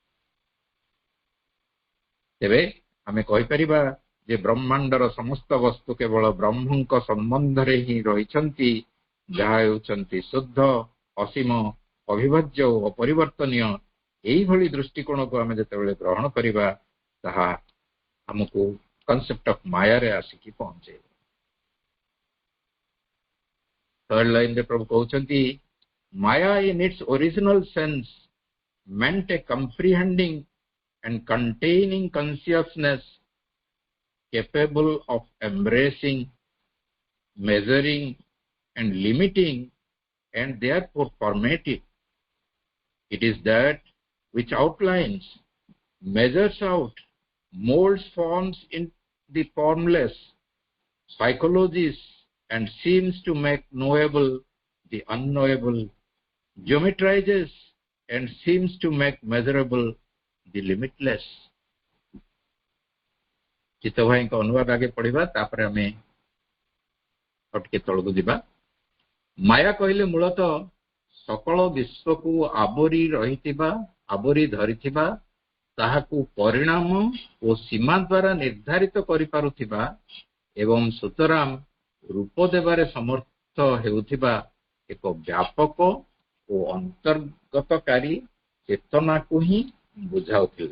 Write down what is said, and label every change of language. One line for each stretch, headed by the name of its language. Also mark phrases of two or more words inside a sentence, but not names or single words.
Odia: ତେବେ ଆମେ କହିପାରିବା ଯେ ବ୍ରହ୍ମାଣ୍ଡର ସମସ୍ତ ବସ୍ତୁ କେବଳ ବ୍ରହ୍ମଙ୍କ ସମ୍ବନ୍ଧରେ ହିଁ ରହିଛନ୍ତି, ଯାହା ହେଉଛନ୍ତି ଶୁଦ୍ଧ, ଅସୀମ, ଅବିଭାଜ୍ୟ ଓ ଅପରିବର୍ତ୍ତନୀୟ। ଏଇଭଳି ଦୃଷ୍ଟିକୋଣକୁ ଆମେ ଯେତେବେଳେ ଗ୍ରହଣ କରିବା, ତାହା ଆମକୁ
English: concept of
Odia: ମାୟାରେ ଆସିକି ପହଞ୍ଚେଇବ। ଥର୍ଡ ଲାଇନରେ ପ୍ରଭୁ କହୁଛନ୍ତି, ମାୟା
English: in its original sense meant a comprehending and containing consciousness capable of embracing, measuring and limiting and therefore formative. It is that which outlines, measures out, molds forms in the formless, psychologies and seems to make knowable the unknowable, geometrizes and seems to make measurable the limitless.
Odia: ଚିତ୍ତ ଭାଇଙ୍କ ଅନୁବାଦ ଆଗେ ପଢିବା, ତାପରେ ଆମେ ଟିକେ ତଳକୁ ଯିବା। ମାୟା କହିଲେ ମୂଳତଃ ସକଳ ବିଶ୍ୱକୁ ଆବୋରି ଧରିଥିବା, ତାହାକୁ ପରିଣାମ ଓ ସୀମା ଦ୍ୱାରା ନିର୍ଦ୍ଧାରିତ କରିପାରୁଥିବା ଏବଂ ସୁତରାଂ ରୂପ ଦେବାରେ ସମର୍ଥ ହେଉଥିବା ଏକ ବ୍ୟାପକ ଓ ଅନ୍ତର୍ଗତକାରୀ ଚେତନାକୁ ହିଁ ବୁଝାଉଥିଲା।